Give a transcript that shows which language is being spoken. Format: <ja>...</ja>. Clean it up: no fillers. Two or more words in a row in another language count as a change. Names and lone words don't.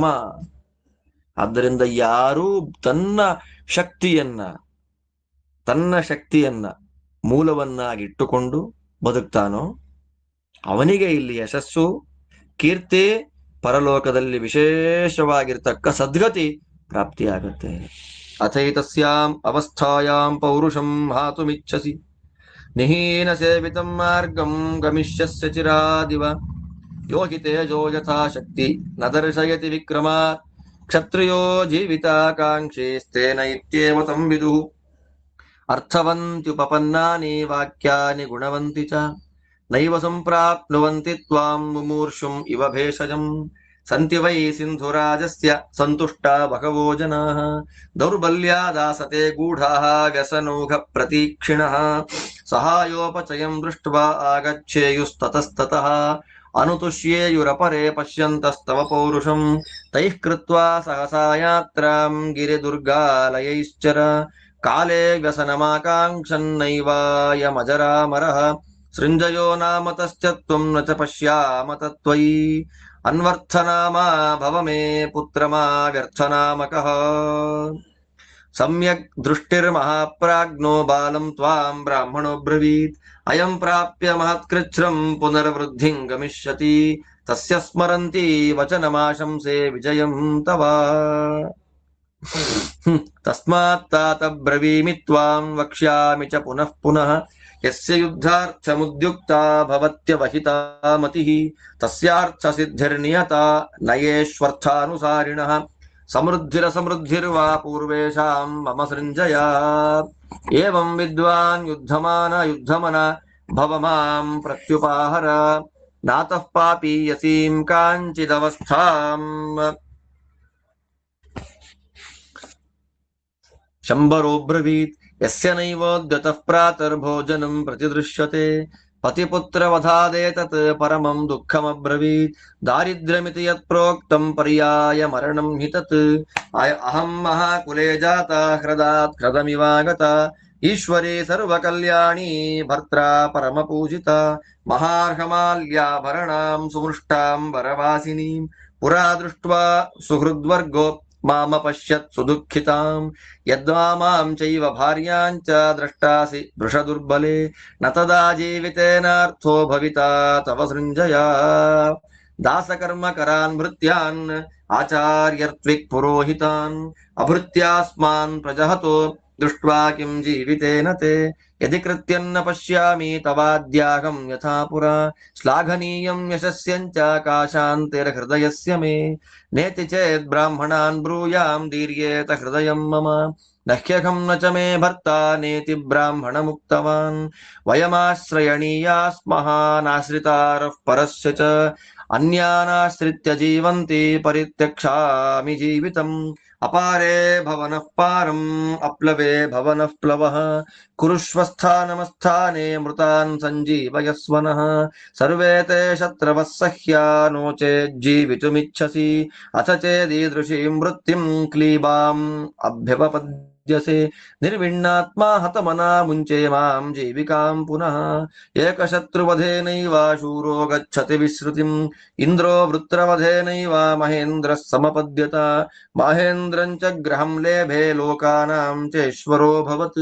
<kn>ಆದ್ದರಿಂದ ಯಾರೂ ತನ್ನ ಶಕ್ತಿಯನ್ನ ಮೂಲವನ್ನಾಗಿಟ್ಟುಕೊಂಡು ಬದುಕ್ತಾನೋ ಅವನಿಗೆ ಇಲ್ಲಿ ಯಶಸ್ಸು, ಕೀರ್ತಿ, ಪರಲೋಕದಲ್ಲಿ ವಿಶೇಷವಾಗಿರ್ತಕ್ಕ ಸದ್ಗತಿ ಪ್ರಾಪ್ತಿಯಾಗುತ್ತೆ.</kn> <sa>ಅಥೈತಸ್ಯಾಂ ಅವಸ್ಥಾಯಾಂ ಪೌರುಷಂ ಹಾತುಮಿಚ್ಛಸಿ ನಿಹೀನ ಸೇವಿತಂ ಮಾರ್ಗಂ ಗಮಿಷ್ಯಸ್ಯ ಚಿರಾದಿವ ಯೋಗಿ ತೇಜೋ ಯಥಾ ಶಕ್ತಿ ನ ದರ್ಶಯತಿ ವಿಕ್ರಮಾತ್ ಕ್ಷತ್ರಿಯೋ ಜೀವಿತಾಕಾಂಕ್ಷೇಸ್ತೇನ ಇತ್ಯೇವ ತಂ ವಿದುಃ ಅರ್ಥವಂತ್ಯುಪಪನ್ನಾನಿ ವಾಕ್ಯಾನಿ ಗುಣವಂತಿ ಚ ನೈವ ಸಂಪ್ರಾಪ್ನುವಂತಿ ತ್ವಾಂ ಮುಮೂರ್ಷುಂ ಇವ ಭೇಷಜಂ ಸಂತಿ ವೈ ಸಿಂಧುರಾಜಸ್ಯ ಸಂತುಷ್ಟಾ ಬಹವೋ ಜನಾಃ ದೌರ್ಬಲ್ಯಾದಾಸತೆ ಗೂಢಾಃ ವ್ಯಸನೌಘ ಪ್ರತೀಕ್ಷಿಣಃ ಸಹಾಯೋಪಚಯಂ ದೃಷ್ಟ್ವಾ ಆಗಚ್ಚೇಯುಸ್ತತಸ್ತತಃ ಅನುತುಷ್ಯೇಯುರಪರೆ ಪಶ್ಯಂತಸ್ತವ ಪೌರುಷಂ ತೈಃ ಕೃತ್ವಾ ಸಹಸಾ ಯಾತ್ರಾಂ ಗಿರಿದುರ್ಗಾಲಯೈಶ್ಚರ ಕಾಲೇ ವ್ಯಸನಮಾಕಾಂಕ್ಷನ್ನೈವಾಯಮಜರಾಮರಃ ಸೃಂಜಯೋ ನಾಮ ತಶ್ಚತ್ವಂ ನ ಚ ಪಶ್ಯಾಮ ತತ್ವಯಿ ಅನ್ವರ್ಥನಾಮಾ ಭವ ಮೇ ಪುತ್ರಮಾ ವ್ಯರ್ಥನಾಮಕಃ ಸಮ್ಯಕ್ ದೃಷ್ಟಿರ್ಮಹಾಪ್ರಾಜ್ಞೋ ಬಾಲಂ ತ್ವಾಂ ಬ್ರಾಹ್ಮಣೋ ಬ್ರವೀತ್ ಅಯಂ ಪ್ರಾಪ್ಯ ಮಹತ್ಕೃಚ್ಛ್ರಂ ಪುನರ್ವೃದ್ಧಿಂ ಗಮಿಷ್ಯತಿ ತಸ್ಯ ಸ್ಮರಂತಿ ವಚನಮಾಶಂಸೆ ವಿಜಯಂ ತವ ತಸ್ಮಾತ್ ತಾತ ಬ್ರವೀಮಿ ತ್ವಾಂ ವಕ್ಷ್ಯಾಮಿ ಚ ಪುನಃ ಪುನಃ ಯಸ್ಯ ಯುದ್ಧಾರ್ಥಮುದ್ಯುಕ್ತಾ ಭವತ್ಯವಹಿತಾ ಮತಿಃ ತಸ್ಯಾರ್ಥ ಸಿದ್ಧಿರ್ನಿಯತಾ ನಯೇಶ್ವರ್ಥಾನುಸಾರಿಣಃ ಸಮೃದ್ಧಿರಸಮೃದ್ಧಿರ್ವಾ ಪೂರ್ವೇಷಾಂ ಮಮ ಸೃಂಜಯಾ ಏವಂ ವಿದ್ವಾನ್ ಯುದ್ಧಮನ ಭವ ಮಾಂ ಪ್ರತ್ಯುಪಾಹರ ನಾತಃ ಪಾಪೀಯಸೀಂ ಕಾಂಚಿದವಸ್ಥಾಂ ಶಂಬರೋಬ್ರವೀತ್ ಯಸ್ಯ ನೈವೋದ್ಯತಃ ಪ್ರಾತರ್ಭೋಜನಂ ಪ್ರತಿದೃಶ್ಯತೆ ಪತಿಪುತ್ರವಧಾದೇತತ್ ಪರಮಂ ದುಃಖಮಬ್ರವೀತ್ ದಾರಿದ್ರ್ಯಮಿತಿ ಯತ್ ಪ್ರೋಕ್ತಂ ಪರ್ಯಾಯ ಮರಣಂ ಹಿ ತತ್ ಅಹಂ ಮಹಾಕುಲೇ ಜಾತಾ ಹೃದಾತ್ ಹೃದಮಿವಾಗತ ಈಶ್ವರಿ ಸರ್ವಕಲ್ಯಾಣಿ ಭರ್ತ್ರಾ ಪರಮಪೂಜಿತ ಮಹಾರ್ಹಮಾಲ್ಯಾಭರಣಾಂ ಸುಮೃಷ್ಟಾಂ ವರವಾಸಿನೀಂ ಪುರಾ ದೃಷ್ಟ್ವಾ ಸುಹೃದ್ವರ್ಗೋ ಮಾಮ ಪಶ್ಯತ್ ಸುದುಃಖಿತಾಂ ಯದ್ವಾ ಮಾಂ ಚೈವ ಭಾರ್ಯಾಂಚ ದ್ರಷ್ಟಾಸಿ ವೃಷದುರ್ಬಲೆ ನ ತದಾ ಜೀವಿತೇನಾರ್ಥೋ ಭವಿತಾ ತವ ಸೃಂಜಯಾ ದಾಸಕರ್ಮಕರಾನ್ ಭೃತ್ಯಾನ್ ಆಚಾರ್ಯರ್ತ್ವಿಕ್ ಪುರೋಹಿತಾನ್ ಅಭೃತ್ಯಾಸ್ಮಾನ್ ಪ್ರಜಹತೋ ದೃಷ್ಟ್ವಾ ಕಿಂ ಜೀವಿತೇನ ತೇ ಯದಿ ಕೃತ್ಯನ್ನ ಪಶ್ಯಾಮಿ ತವಾದ್ಯಾಹಂ ಯಥಾ ಪುರಾ ಶ್ಲಾಘನೀಯಂ ಯಶಸ್ಯಂಚ ಕಾಶಾಂತಿರ್ಹೃದಯಸ್ಯ ಮೇ ನೇತಿ ಚೇದ್ ಬ್ರಾಹ್ಮಣಾನ್ ಬ್ರೂಯಾಂ ದೀರ್ಯೇತ ಹೃದಯಂ ಮಮ ನಹ್ಯಹಂ ನ ಚ ಮೇ ಭರ್ತಾ ನೇತಿ ಬ್ರಾಹ್ಮಣ ಮುಕ್ತವಾನ್ ವಯಮಾಶ್ರಯಣೀಯಾಸ್ಮಃ ನಾಶ್ರಿತಾರಃ ಪರಸ್ಯ ಚ ಅನ್ಯಾನಾಶ್ರಿತ್ಯ ಜೀವಂತಿ ಪರಿತ್ಯಕ್ಷಾಮಿ ಜೀವಿತಂ ಅಪಾರೇ ಭವನಃ ಪಾರಂ ಅಪ್ಲವೇ ಭವನಃ ಪ್ಲವಃ ಕುರುಷ್वस्थानमस्थाने ಮೃತಾನ್ ಸಂಜೀವಯಸ್ವನಃ ಸರ್ವೇ ತೇ ಶತ್ರವಃ ಸಹ್ಯಾ ನೋ ಚೇಜ್ಜೀವಿತುಮಿಚ್ಛಸಿ ಅಥ ಚೇದೀದೃಶೀಂ ವೃತ್ತಿಂ ಕ್ಲೀಬಾಂ ಅಭ್ಯುಪಪದ್ಯಸೆ ನಿರ್ವಿಣ್ಣಾತ್ಮಾ ಹತಮನಾ ಮುಂಚೆ ಮಾಂ ಜೀವಿಕಾಂ ಪುನಃ ಏಕಶತ್ರುವಧೇನೈವ ಶೂರೋ ಗಚ್ಚತಿ ವಿಶ್ರುತಿಂ ಇಂದ್ರೋ ವೃತ್ರವಧೇನೈವ ಮಹೇಂದ್ರಃ ಸಮಪದ್ಯತ ಮಹೇಂದ್ರಂಚ ಗ್ರಹಂ ಲೇಭೆ ಲೋಕಾನಾಂ ಚೇಶ್ವರೋ ಭವತ್.</sa>